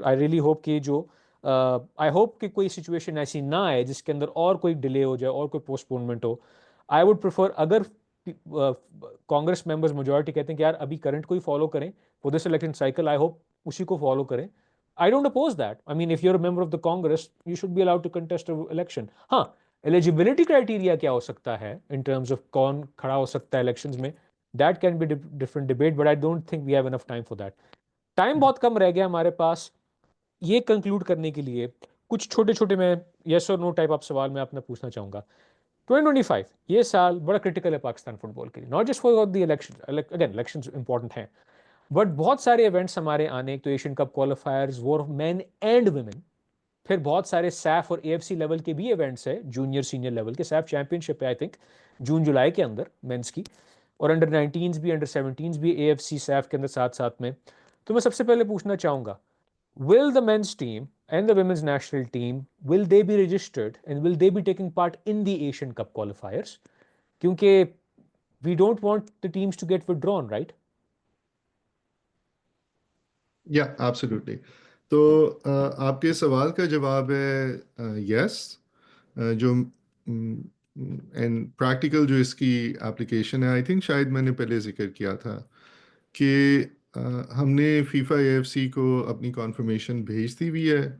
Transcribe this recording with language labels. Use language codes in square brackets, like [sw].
[en] I really hope [ur] کہ جو [en] I hope [ur] کہ کوئی سچویشن ایسی نہ آئے جس کے اندر اور کوئی ڈیلے ہو جائے اور کوئی post پونمنٹ ہو. I would prefer اگر کانگریس ممبرز میجورٹی کہتے ہیں کہ یار ابھی کرنٹ کو ہی فالو کریں [en] for this election cycle I hope [ur] اسی کو فالو کریں. [en] I don't oppose that. I mean, if you're a member of the Congress, you should be allowed to contest an election. ہاں eligibility criteria [ur] کیا ہو سکتا ہے [en] in terms of [ur] کون کھڑا ہو سکتا ہے [en] elections میں that can be different debate but I don't think we have enough time for that. [ur] Time بہت کم رہ گیا ہمارے پاس. یہ کنکلوڈ کرنے کے لیے کچھ چھوٹے چھوٹے میں یس اور نو ٹائپ آپ سوال میں آپ نے پوچھنا چاہوں گا. 2025 یہ سال بڑا کرٹیکل ہے پاکستان فٹ بال کے لیے [en] not just for the election again [ur] election important ہیں بٹ بہت سارے ایونٹس ہمارے آنے ایک تو Asian cup qualifiers war of main and women پھر بہت سارے سیف اور اے ایف سی لیول کے بھی ایونٹس ہیں جونیئر سینئر لیول کے. سیف چیمپئن شپ ہے آئی تھنک جون جولائی کے اندر مینس کی اور انڈر 19s بھی انڈر 17s بھی اے ایف سی سیف کے اندر ساتھ ساتھ میں. تو میں سب سے پہلے پوچھنا چاہوں گا [en] will the men's team and the women's national team will they be registered and will they be taking part in the Asian Cup qualifiers کیونکہ we don't want the teams to get withdrawn right. یا absolutely. [ur] تو آپ کے سوال کا جواب ہے یس. جو اینڈ پریکٹیکل جو اس کی اپلیکیشن ہے [en] I think [ur] شاید میں نے پہلے ذکر کیا تھا کہ ہم نے فیفا اے ایف سی کو اپنی کانفرمیشن بھیج دی ہوئی ہے.